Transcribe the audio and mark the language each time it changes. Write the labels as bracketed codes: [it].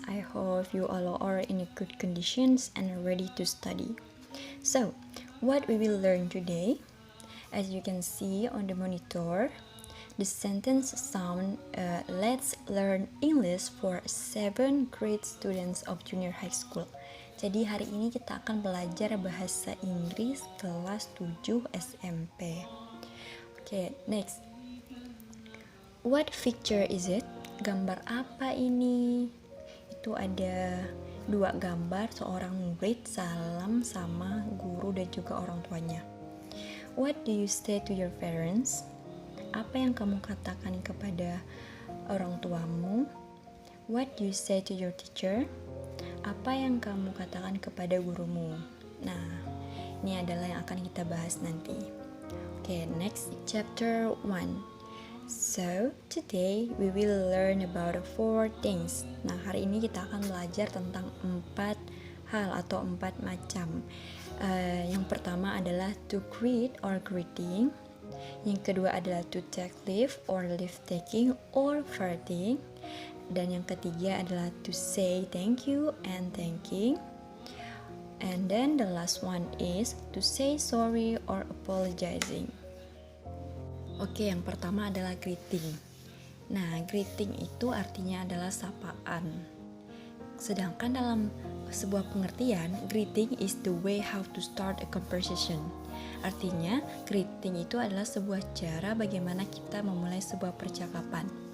[en] I hope you all are in good conditions and are ready to study. So, what we will learn today? As you can see on the monitor, the sentence sound let's learn English for 7th grade students of junior high school. [id] Jadi hari ini kita akan belajar bahasa Inggris kelas 7 SMP. Okay, next. [en] What picture is it? [id] Gambar apa ini? Itu ada dua gambar seorang murid salam sama guru dan juga orang tuanya. [en] What do you say to your parents? [id] Apa yang kamu katakan kepada orang tuamu? [en] What do you say to your teacher? [id] Apa yang kamu katakan kepada gurumu? Nah, ini adalah yang akan kita bahas nanti. [en] Okay, next, chapter 1. So, today we will learn about 4 things. [id] Nah, hari ini kita akan belajar tentang 4 hal atau 4 macam. Yang pertama adalah [en] to greet or greeting. [id] Yang kedua adalah [en] to take leave or leave taking or farting. [id] Dan yang ketiga adalah [en] to say thank you and thanking. And then the last one is to say sorry or apologizing. [id] Oke, yang pertama adalah greeting. Nah, greeting itu artinya adalah sapaan. Sedangkan dalam sebuah pengertian, [en] greeting is the way how to start a conversation. [id] Artinya, greeting itu adalah sebuah cara bagaimana kita memulai sebuah percakapan.